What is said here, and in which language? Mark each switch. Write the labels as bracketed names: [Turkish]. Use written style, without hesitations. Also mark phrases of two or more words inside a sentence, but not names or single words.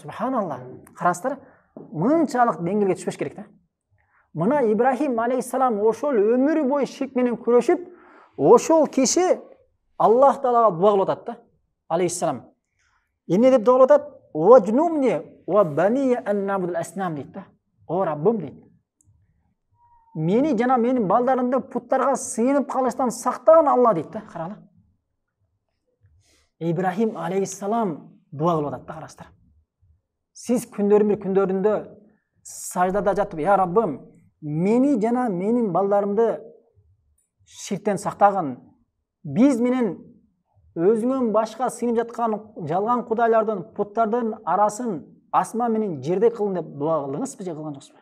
[Kyrgyz] Субханалла. Караңыздар, мынчалык деңгээлге түшпөш керек да. Мына Ибрахим алейхиссалам ошол өмүрү бою ширк менен күрөшүп, ошол киши Аллах Таалага дуа кылып атат да. Алейхиссалам. Эмне деп дуа кылып атат? [Arabic] واجنبني وبني أن نعبد الأصنام [Kyrgyz] дейт да. О Раббым дейт. Мени жана менин балдарымды путтарга сыйынып калыштан сактаган Алла дейт да, карала. Ибрахим алейхиссалам дуа кылып атат да, караңыздар. Сиз күндөрдүн бир күндөрүндө саждада жатып, я Раббым, мени жана менин балдарымды ширктен сактаган, биз менен өзүңөн башка сыйынып жаткан жалган кудайлардын, путтардын арасын асман менен жердей кылын деп дуа кылдыңызбы же кылган жоксузбу?